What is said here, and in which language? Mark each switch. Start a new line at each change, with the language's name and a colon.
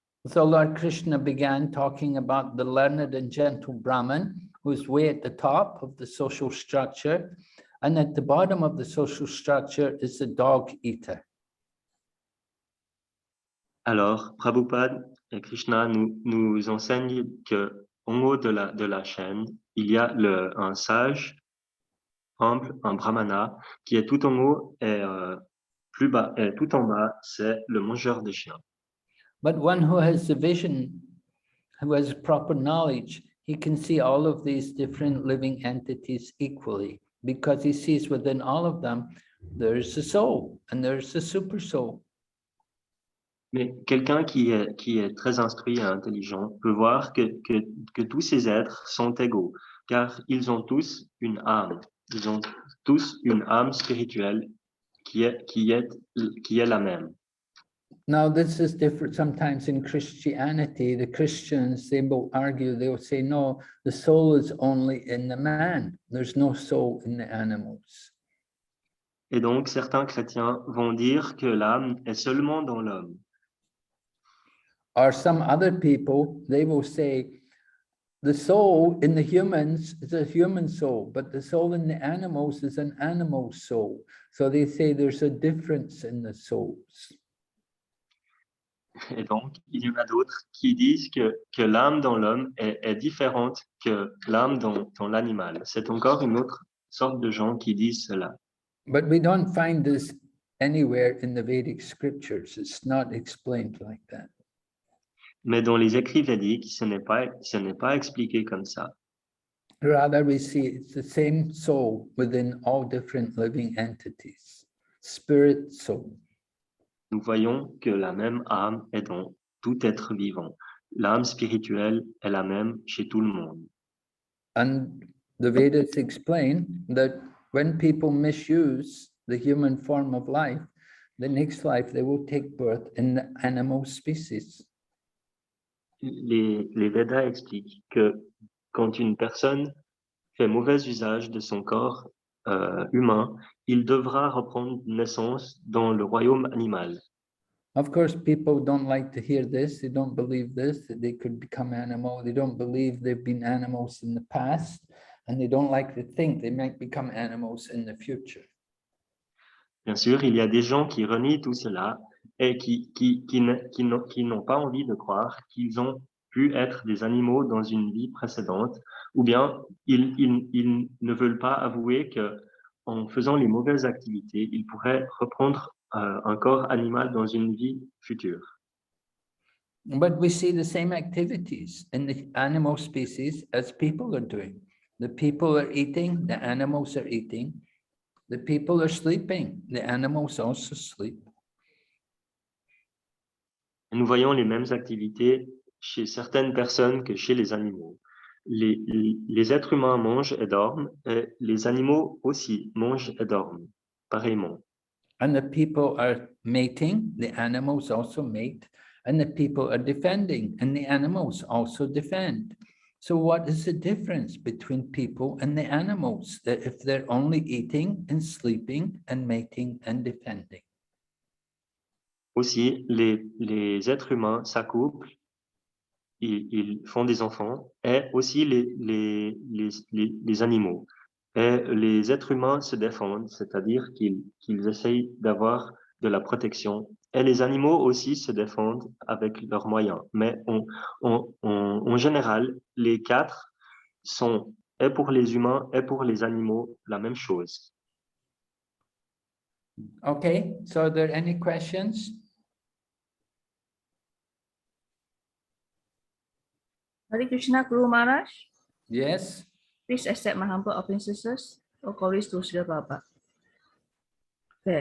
English: So Lord Krishna began talking about the learned and gentle Brahman, who's way at the top of the social structure, and at the bottom of the social structure is the dog eater.
French: Alors, Prabhupada et Krishna nous enseignent que en haut de la chaîne, il y a un sage, humble, un brahmana, qui est tout en haut et plus bas, et tout en bas, c'est le mangeur de chiens.
English: But one who has the vision, who has proper knowledge, he can see all of these different living entities equally, because he sees within all of them, there's a soul and there's a super soul.
French: Mais quelqu'un qui est très instruit et intelligent peut voir que tous ces êtres sont égaux, car ils ont tous une âme. Ils ont tous une âme spirituelle qui est la même.
English: Now, this is different sometimes in Christianity. The Christians, they will argue, they'll say, no, the soul is only in the man. There's no soul in the animals.
French: Et donc, certains chrétiens vont dire que l'âme est seulement dans l'homme.
English: Or some other people, they will say, the soul in the humans is a human soul, but the soul in the animals is an animal soul. So they say there's a difference in the souls.
French: Et donc, il y en a d'autres qui disent que l'âme dans l'homme est différente que l'âme dans l'animal. C'est encore une autre sorte de gens qui disent cela.
English: But we don't find this anywhere in the Vedic scriptures. It's not explained like that.
French: Mais dans les écrits védiques, ce n'est pas expliqué comme ça.
English: Rather, we see it's the same soul within all different living entities, spirit soul.
French: Nous voyons que la même âme est dans tout être vivant. L'âme spirituelle est la même chez tout le monde.
English: And the Vedas explain that when people misuse the human form of life, the next life they will take birth in the animal species.
French: Les Védas expliquent que quand une personne fait mauvais usage de son corps humain, il devra reprendre naissance dans le royaume animal.
English: Of course, people don't like to hear this. They don't believe this, that they could become animal. They don't believe they've been animals in the past, and they don't like to think they might become animals in the future.
French: Bien sûr, il y a des gens qui renient tout cela et qui n'ont pas envie de croire qu'ils ont pu être des animaux dans une vie précédente, ou bien ils ne veulent pas avouer que en faisant les mauvaises activités, ils pourraient reprendre un corps animal dans une vie future.
English: But we see the same activities in the animal species as people are doing. The people are eating, the animals are eating. The people are sleeping, the animals also sleep.
French: Nous voyons les mêmes activités chez certaines personnes que chez les animaux. Les êtres humains mangent et dorment, et les animaux aussi mangent et dorment, pareillement.
English: And the people are mating, the animals also mate, and the people are defending, and the animals also defend. So what is the difference between people and the animals, that if they're only eating and sleeping and mating and defending?
French: Aussi, les êtres humains s'accouplent, ils font des enfants, et aussi les animaux. Et les êtres humains se défendent, c'est-à-dire qu'ils essayent d'avoir de la protection. Et les animaux aussi se défendent avec leurs moyens. Mais en général, les quatre sont, et pour les humains et pour les animaux, la même chose.
English: Okay, so are there any questions? Hare Krishna, Guru Maharaj. Yes, Please accept my humble obeisances or glories to Srila Prabhupada. Okay.